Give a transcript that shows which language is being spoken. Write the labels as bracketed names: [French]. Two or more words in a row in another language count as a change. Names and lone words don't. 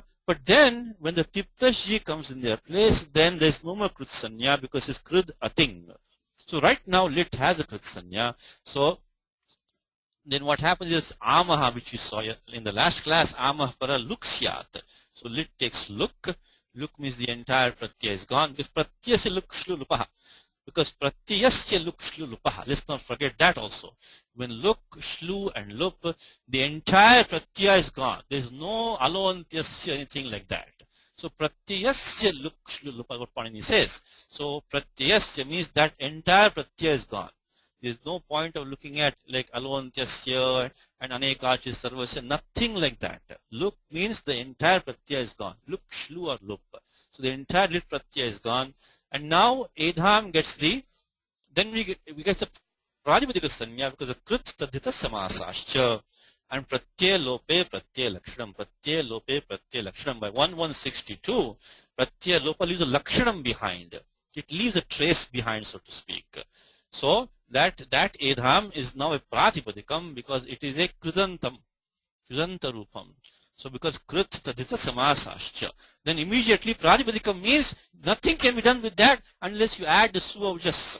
[English] But then when the Tiptajdi comes in their place, then there's no more Kritsanya because it's Krid Ating. So right now lit has a Kritsanya. So then what happens is Amaha, which we saw in the last class, [Sanskrit] अमः पर लुक्स्यत्. [English] So lit takes look. Look means the entire pratyaya is gone. [Sanskrit] Because प्रत्यय से लुक् श्लु लुपः. Because प्रत्यस्य लुक् श्लु लुपः. [English] Let's not forget that also. When luk, shlu and lup, the entire pratyaya is gone. There's no alontyasya, anything like that. So [Sanskrit] प्रत्यस्य लुक् श्लु लुप, [English] what Panini says. So pratyasya means that entire pratyaya is gone. There's no point of looking at like alontyasya and [Sanskrit] अनेकाच्य सर्वस्य, [English] nothing like that. Luk means the entire pratyaya is gone. Luk, shlu or lup. So the entire lit pratyaya is gone. And now Edham gets the, then we get the [Sanskrit] प्रदिपदिक सन्य [English] because of [Sanskrit] कृत् तद्धित समासश्च [English] and [Sanskrit] प्रत्यय लोपे प्रत्यय लक्षणम्. प्रत्यय लोपे प्रत्यय लक्षणम्. [English] By 1162, [Sanskrit] प्रत्यय लोप [English] leaves a Lakshanam behind. It leaves a trace behind, so to speak. So that Edham is now a Pratipadikam because it is a Kridantam, [Sanskrit] कृदन्त रूपम्. [English] So because [Sanskrit] कृत् तद्धित समासश्च, [English] then immediately Pratipadikam means nothing can be done with that unless you add the Suvavjas.